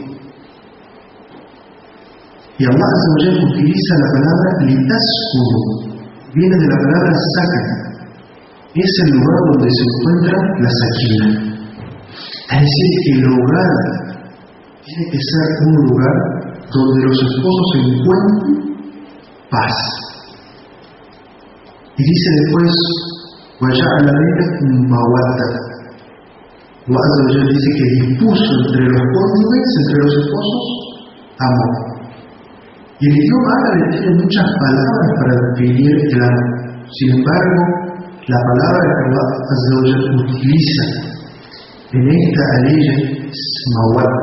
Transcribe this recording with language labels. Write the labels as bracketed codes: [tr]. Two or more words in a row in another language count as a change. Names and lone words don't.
[es] Y [ar] الله عز وجل [es] utiliza la palabra litaskunu, viene de la palabra sakan, es el lugar donde se encuentra la sakina. Es decir, que el hogar tiene que ser un lugar donde los esposos encuentren paz. Y dice después, [ar] وَجَعَلَ بَيْنَكُمْ مَوَدَّةً. [es] Allah dice que dispuso entre los cónyuges, entre los esposos, amor. Y el idioma árabe tiene muchas palabras para definir el amor. Sin embargo, la palabra que Allah utiliza en esta ley es mawadda.